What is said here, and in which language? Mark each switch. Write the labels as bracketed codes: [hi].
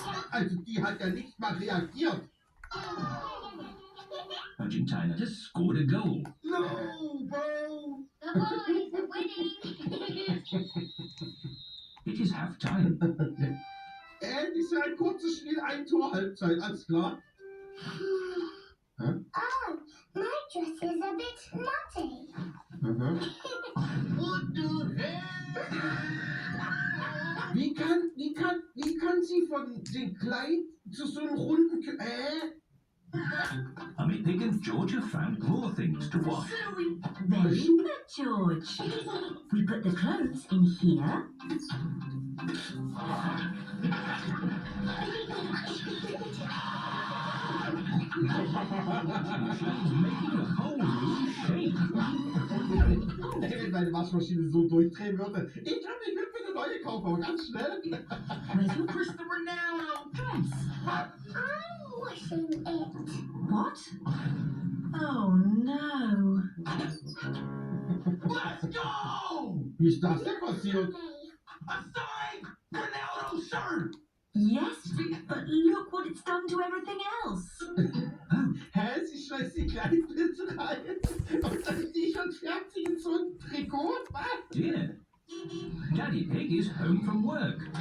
[de] Also, die hat ja nicht mal reagiert. [en] Argentina just scored a goal. No, bro. The boys are winning. It is half time. [de] Endlich so ein kurzes Spiel, ein Tor, Halbzeit, alles klar. [en] Oh, my dress is a bit muddy. What the hell? [de] Wie kann sie von dem Kleid zu so einem runden... [en] Mummy Pig and George have found more things to watch. Very good, George. We put the clothes in here. She's making the whole room shake. [de] Wenn meine Waschmaschine so durchdrehen würde. Ich würde mir eine neue kaufen, aber ganz schnell. [en] Where's your Cristiano Ronaldo. dress? I'm washing it. What? Oh no. Let's go! Wie ist das denn passiert? A signed Ronaldo shirt! Yes, but look what it's done to everything else. Hä? [de] Sie schmeißt die kleinen Blitze rein und dann T-Shirt fertig in so ein Trikot? Was? [en] Yeah. Daddy Pig is home from work.